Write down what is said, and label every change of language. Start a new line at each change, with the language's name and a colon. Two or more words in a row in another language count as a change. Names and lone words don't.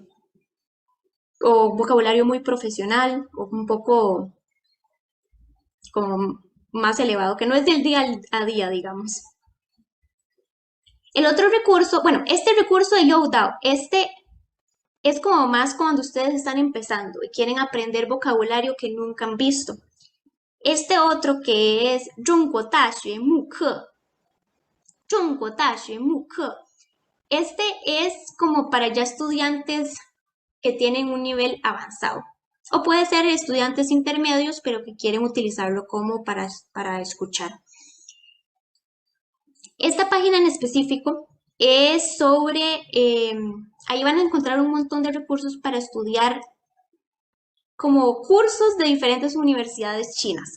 Spanish: O vocabulario muy profesional o un poco como más elevado, que no es del día a día, digamos. El otro recurso, bueno, este recurso de Youdao, este es como más cuando ustedes están empezando y quieren aprender vocabulario que nunca han visto. Este otro que es 中国大学慕课, 中国大学慕课, este es como para ya estudiantes que tienen un nivel avanzado. O puede ser estudiantes intermedios, pero que quieren utilizarlo como para escuchar. Esta página en específico es sobre, ahí van a encontrar un montón de recursos para estudiar como cursos de diferentes universidades chinas.